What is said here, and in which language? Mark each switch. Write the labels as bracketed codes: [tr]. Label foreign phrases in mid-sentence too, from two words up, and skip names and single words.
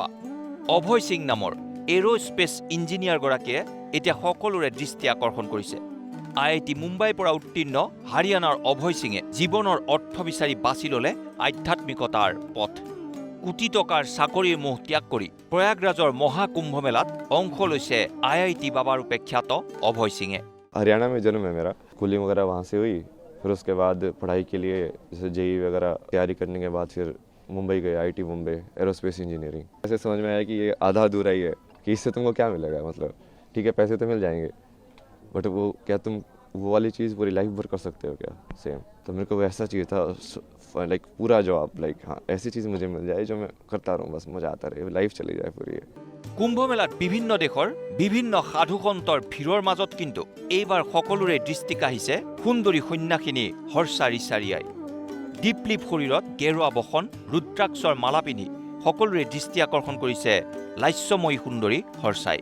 [as] অভয় সিং নামৰ এৰোস্পেচ ইঞ্জিনিয়াৰগৰাকীয়ে এতিয়া সকলোৰে দৃষ্টি আকৰ্ষণ কৰিছে। IIT মুম্বাইৰ পৰা উত্তীৰ্ণ হাৰিয়ানাৰ অভয় সিঙে জীৱনৰ অৰ্থ বিচাৰি বাছি ল'লে আধ্যাত্মিকতাৰ পথ। কোটি টকাৰ চাকৰিৰ মোহ ত্যাগ কৰি প্ৰয়াগৰাজৰ মহাকুম্ভ মেলাত অংশ লৈছে IIT বাবাৰ উপেক্ষাত অভয় সিঙে। [hi] हरियाणा में जन्म है मेरा, स्कूलिंग वगैरह वहाँ से हुई। फिर उसके बाद पढ़ाई के लिए जैसे JEE वगैरह तैयारी करने के बाद फिर मुंबई गए, IIT मुंबई [en] aerospace engineering. [hi] ऐसे समझ में आया कि ये आधा अधूरा ही है कि इससे तुमको क्या मिलेगा। मतलब ठीक है, पैसे तो मिल जाएंगे बट वो क्या तुम वो वाली चीज़ पूरी लाइफ भर कर सकते हो क्या सेम। तो मेरे को वैसा चाहिए था, लाइक पूरा जॉब, लाइक हाँ ऐसी चीज़ मुझे मिल जाए जो मैं करता रहूँ, बस मजा आता रहे, लाइफ चली जाए पूरी। [as] কুম্ভ মেলাত বিভিন্ন দেশৰ বিভিন্ন সাধুসন্তৰ ভিৰৰ মাজত কিন্তু এইবাৰ সকলোৰে দৃষ্টি কাঢ়িছে সুন্দৰী সন্ন্যাসিনী হৰ্ষা ৰিচাৰিয়াই। দীপলিপ শৰীৰত গেৰুৱা বসন ৰুদ্ৰাক্ষৰ মালা পিন্ধি সকলোৰে দৃষ্টি আকৰ্ষণ কৰিছে লাস্যময়ী সুন্দৰী হৰ্ষাই।